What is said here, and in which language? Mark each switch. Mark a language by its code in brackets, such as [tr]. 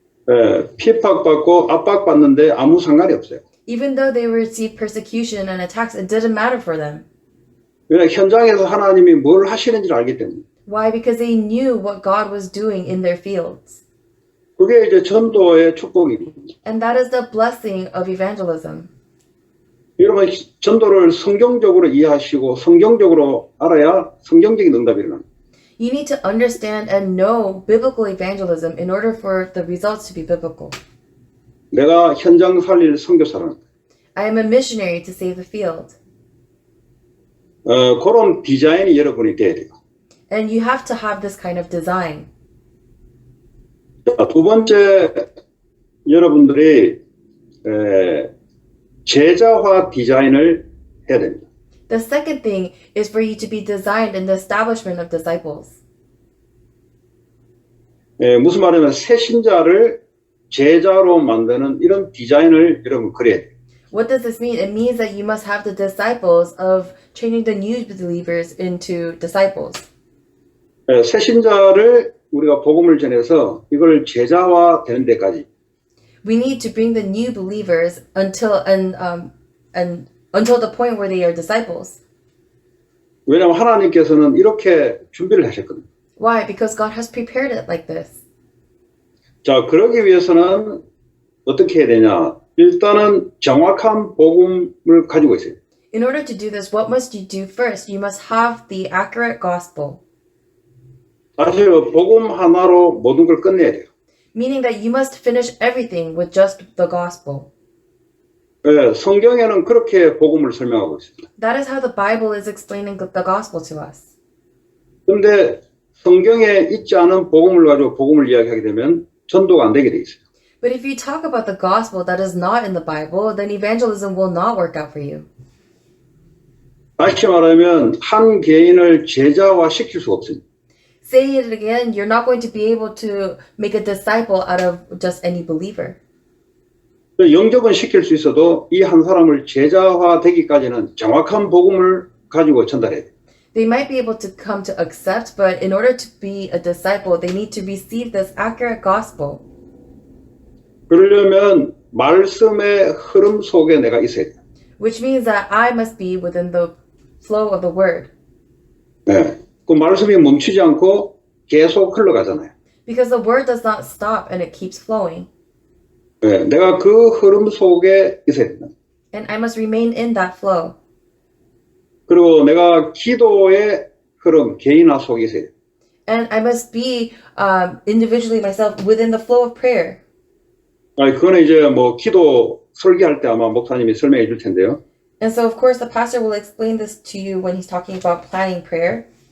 [ko] 예, 핍박받고 압박받는데 아무 상관이 없어요. [en] Even though they received persecution and attacks, it didn't matter for them. [ko] 왜냐 현장에서 하나님이 뭘 하시는지를 알기 때문에. [en] Why? Because they knew what God was doing in their fields. [ko] 그게 이제 전도의 축복입니다. [en] And that is the blessing of evangelism. [ko] 여러분, 전도를 성경적으로 이해하시고 성경적으로 알아야 성경적인 응답이 일어납니다. [en] You need to understand and know biblical evangelism in order for the results to be biblical. [ko] 내가 현장 살릴 선교사는 [en] I am a missionary to save the field. [ko] 그런 디자인이 여러분이 돼야 돼요. [en] And you have to have this kind of design. [ko] 자, 두 번째, 여러분들이 제자화 디자인을 해야 됩니다. [en] The second thing is for you to be designed in the establishment of disciples. [ko] 무슨 말이냐면 새 신자를 제자로 만드는 이런 디자인을 여러분 그려야 돼요. [en] What does this mean? It means that you must have the disciples of training the new believers into disciples. [ko] 새 신자를 우리가 복음을 전해서 이걸 제자화 되는 데까지 [en] We need to bring the new believers until the point where they are disciples. [ko] 왜냐하면 하나님께서는 이렇게 준비를 하셨거든요. [en] Why? Because God has prepared it like this. [ko] 자, 그러기 위해서는 어떻게 해야 되냐? 일단은 정확한 복음을 가지고 있어요. [en] In order to do this, what must you do first? You must have the accurate gospel, [ko] 사실 복음 하나로 모든 걸 끝내야 돼요. [en] meaning that you must finish everything with just the gospel. [ko] 성경에는 그렇게 복음을 설명하고 있습니다. [en] That is how the Bible is explaining the gospel to us. [ko] 그런데 성경에 있지 않은 복음을 가지고 복음을 이야기하게 되면 전도가 안 되게 돼 있어요. [en] But if you talk about the gospel that is not in the Bible, then evangelism will not work out for you. [ko] 다시 말하면 한 개인을 제자화 시킬 수가 없습니다. [en] Say it again, you're not going to be able to make a disciple out of just any believer. [ko] 영접은 시킬 수 있어도 이 한 사람을 제자화 되기까지는 정확한 복음을 가지고 전달해야 돼요. [en] They might be able to come to accept, but in order to be a disciple, they need to receive this accurate gospel. [ko] 그러려면 말씀의 흐름 속에 내가 있어야 돼요. [en] Which means that I must be within the flow of the word. [ko] 네. 그 말씀이 멈추지 않고 계속 흘러가잖아요. [en] Because the word does not stop and it keeps flowing. [ko] 네. 내가 그 흐름 속에 있어야 된다. [en] And I must remain in that flow. [ko] 그리고 내가 기도의 흐름, 개인화 속에 있어야 돼요. [en] And I must be individually myself within the flow of prayer. [ko] 아니, 그거는 이제 뭐 기도 설계할 때 아마 목사님이 설명해 줄 텐데요. [en] And so, of course, the pastor will explain this to you when he's talking about planning prayer.